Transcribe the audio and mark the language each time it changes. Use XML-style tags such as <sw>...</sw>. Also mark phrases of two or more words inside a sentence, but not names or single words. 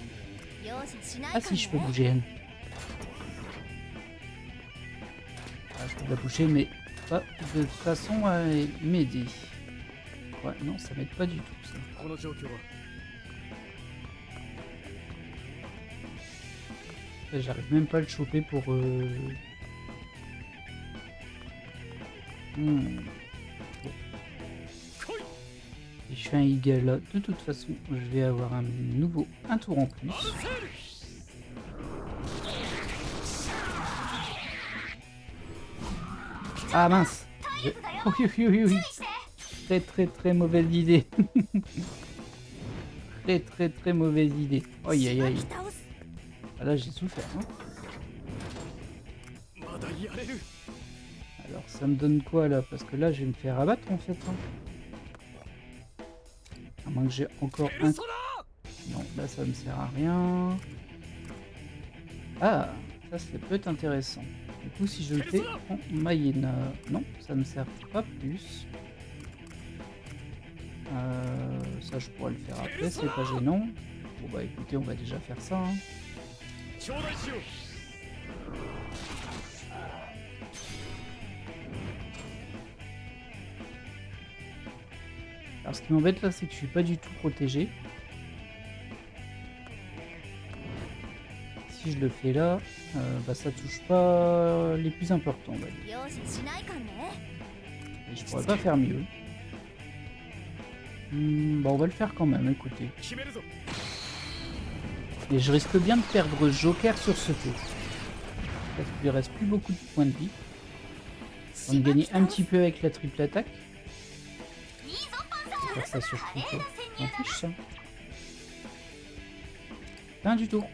<fr>Ah si, je peux bouger Anne. Ah, je peux la bouger mais pas de façon à m'aider. Ouais, non, ça m'aide pas du tout ça.</fr> <ja>この状況は</ja> <fr>Et j'arrive même pas à le choper pour... Hmm. Bon. Si je fais un Eagle là, de toute façon, je vais avoir un tour en plus. Ah mince. Oui, oui, oui, oui. Très très très mauvaise idée. Très très mauvaise idée. Aïe aïe aïe. Ah là j'ai souffert. Hein.</fr> <ja>まだやれる</ja> <fr>Alors ça me donne quoi là? Parce que là je vais me faire abattre en fait. Hein. À moins que j'ai encore un... Non, là ça me sert à rien. Ah, ça peut être intéressant. Du coup si je le fais en Mayena... Non, ça me sert pas plus. Ça je pourrais le faire après, c'est pas gênant. Bon bah écoutez, on va déjà faire ça. Hein.</fr> <ja>頂戴しよう</ja> <fr>Alors ce qui m'embête là, c'est que je suis pas du tout protégé. Si je le fais là, bah ça touche pas les plus importants, on va dire. Et je pourrais pas faire mieux. Bah on va le faire quand même, écoutez.</fr> <ja>決めるぞ</ja> <fr>Et je risque bien de perdre Joker sur ce tour. Parce qu'il lui reste plus beaucoup de points de vie. On va gagner un petit peu avec la triple attaque. Je vais faire ça sur tout tour. On fiche ça. Fin du tour.</fr>